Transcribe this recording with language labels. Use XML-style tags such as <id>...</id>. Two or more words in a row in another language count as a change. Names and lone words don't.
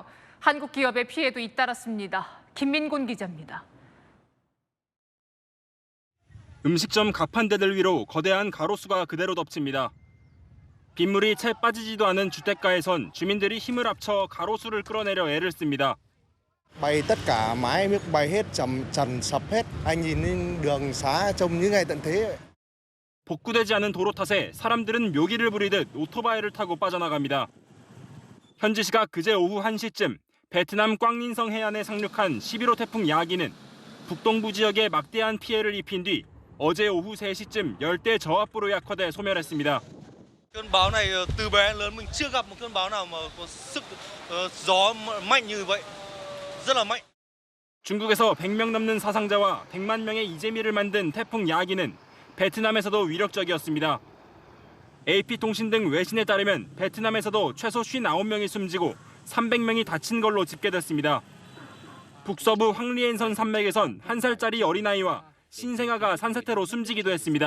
<ko>한국 기업의 피해도 잇따랐습니다. 김민곤 기자입니다. 음식점 가판대들 위로 거대한 가로수가 그대로 덮칩니다. 빗물이 채 빠지지도 않은 주택가에선 주민들이 힘을 합쳐 가로수를 끌어내려 애를 씁니다.</ko> <vi>Bay tất cả mái nước bay hết trần sập hết. Anh nhìn đường xá trông như ngày tận thế.</vi> <ko>복구되지 않은 도로 탓에 사람들은 묘기를 부리듯 오토바이를 타고 빠져나갑니다. 현지 시각 그제 오후 1시쯤 베트남 꽝린성 해안에 상륙한 11호 태풍 야기는 북동부 지역에 막대한 피해를 입힌 뒤 어제 오후 3시쯤 열대 저압부로 약화돼 소멸했습니다.</ko> <vi>Cơn bão này từ bé đến lớn mình chưa gặp một cơn bão nào mà có sức gió mạnh như vậy. rất là mạnh.</vi> <ko>중국에서 100명 넘는 사상자와 100만 명의 이재미를 만든 태풍 야기는 베트남에서도 위력적이었습니다. AP통신 등 외신에 따르면 베트남에서도 최소 59명이 숨지고 300명이 다친 걸로 집계됐습니다. 북서부 황리엔선 산맥에선 1살짜리 어린아이와 신생아가 산사태로 숨지기도 했습니다.</ko>